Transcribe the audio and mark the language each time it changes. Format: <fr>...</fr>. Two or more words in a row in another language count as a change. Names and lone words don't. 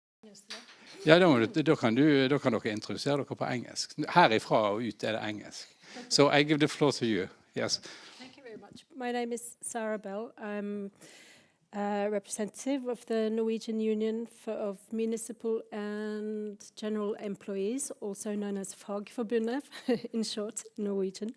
<no>Ja, da kan dere introdusere dere på engelsk. Herifra og ut det engelsk.</no> <en>So I give the floor to you. Yes. Thank you very much. My name is Sara Bell. I'm a representative of the Norwegian Union of Municipal and General Employees, also known as Fagforbundet, in short, Norwegian.</en>